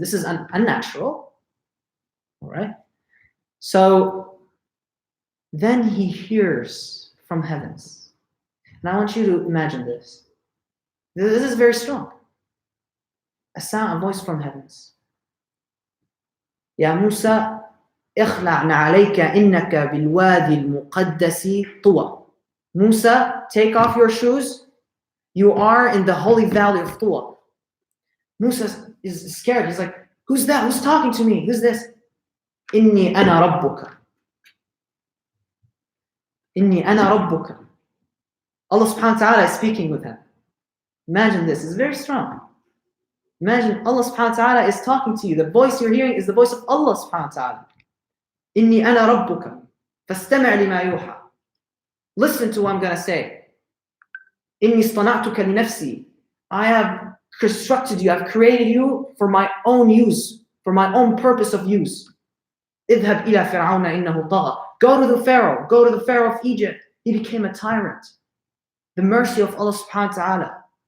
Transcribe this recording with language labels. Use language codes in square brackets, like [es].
[en] This is unnatural. All right. So then he hears from heavens. And I want you to imagine this. This is very strong. A sound, a voice from heavens. [ar] Ya Musa, اخلع عليك إنك بالوادي المقدس طوى. [en] Musa, take off your shoes. You are in the holy valley of Tuwa. Musa is scared. He's like, who's that? Who's talking to me? Who's this? [ar] إني أنا ربك. إني أنا ربك. [en] Allah subhanahu wa ta'ala is speaking with him. Imagine this. It's very strong. Imagine Allah subhanahu wa ta'ala is talking to you. The voice you're hearing is the voice of Allah subhanahu wa ta'ala. [ar] إني أنا ربك فاستمع لما يوحى. [en] Listen to what I'm going to say. [ar] إني اصطنعتك لنفسي. [en] I have constructed you. I've created you for my own use, for my own purpose of use. [ar] اذهب إلى فرعون إنه طغى. [en] Go to the Pharaoh. Go to the Pharaoh of Egypt. He became a tyrant. The mercy of Allah subhanahu wa ta'ala.